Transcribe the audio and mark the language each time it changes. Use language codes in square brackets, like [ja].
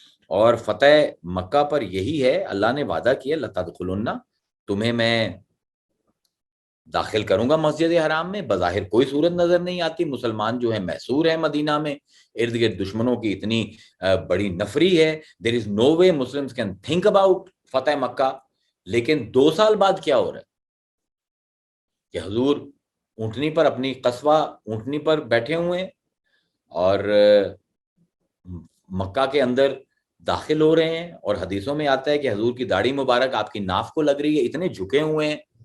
[ur] اور فتح مکہ پر یہی ہے، اللہ نے وعدہ کیا لَتَدْخُلُنَّ، تمہیں میں داخل کروں گا مسجد حرام میں. بظاہر کوئی صورت نظر نہیں آتی، مسلمان جو ہے محصور ہے مدینہ میں، ارد گرد دشمنوں کی اتنی بڑی نفری ہے. [en] there is no way Muslims can think about فتح مکہ. [ur] لیکن 2 سال بعد کیا ہو رہا ہے کہ حضور اونٹنی پر، اپنی قصوہ اونٹنی پر بیٹھے ہوئے ہیں اور مکہ کے اندر داخل ہو رہے ہیں، اور حدیثوں میں آتا ہے کہ حضور کی داڑھی مبارک آپ کی ناف کو لگ رہی ہے، اتنے جھکے ہوئے ہیں.